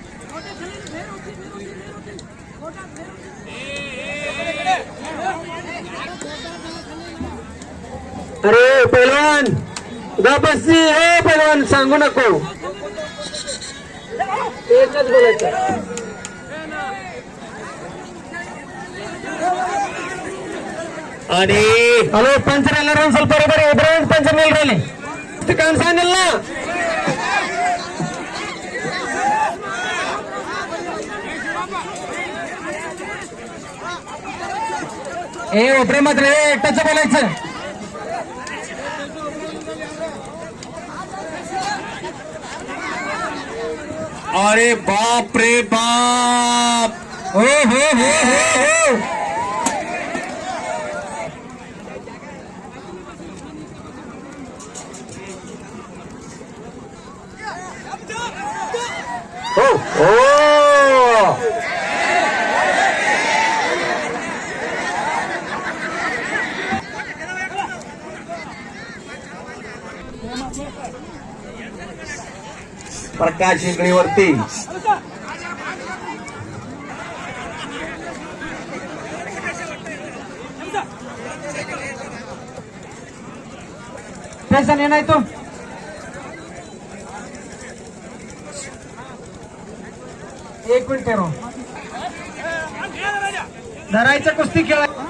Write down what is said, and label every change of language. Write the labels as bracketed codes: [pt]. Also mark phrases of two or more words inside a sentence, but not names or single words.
[mr] अरे पैलवान गपसी हे पैलवान सांगू नको. एकच बोलायचं. आणि [kn] ಹಲೋ ಪಂಚರ್ ಎಲ್ಲರೂ ಒಂದ್ ಸ್ವಲ್ಪ ಬರೀ ಇಬ್ರಾಹಿಂ ಪಂಚರ್ ನಿಲ್ರಲ್ಲಿ ಕಾಣಿಸಂಗಿಲ್ಲ. [mr] ए [kn] ಒಬ್ರೆ ಮಾತ್ರ [mr] एकटाच बोलायचं. अरे बाप रे बाप. हो हो हो हो हो हो हो प्रकाश इंगळीवरती [kn] ಟೆನ್ಷನ್ ಏನಾಯ್ತು. [mr] एक मिनिट ठेव. धरायचं कुस्ती खेळा.